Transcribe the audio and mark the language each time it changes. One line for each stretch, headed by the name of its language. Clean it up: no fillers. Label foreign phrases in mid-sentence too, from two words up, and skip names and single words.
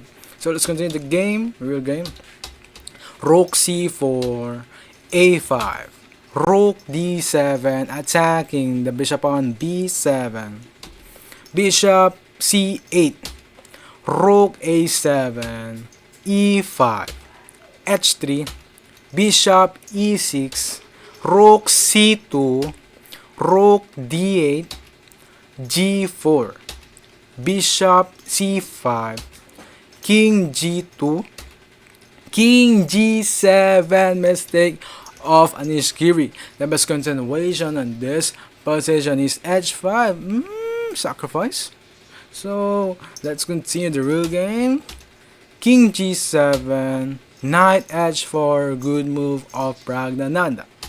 English: So let's continue the game, real game. Rook c4, a5, rook d7 attacking the bishop on b7, bishop c8, rook a7, e5, h3, bishop e6, rook c2, rook d8, g4, bishop c5, king g2, king g7, mistake of Anish Giri. The best continuation on this position is h5, sacrifice. So let's continue the real game. King g7, knight h4, good move of Praggnanandhaa.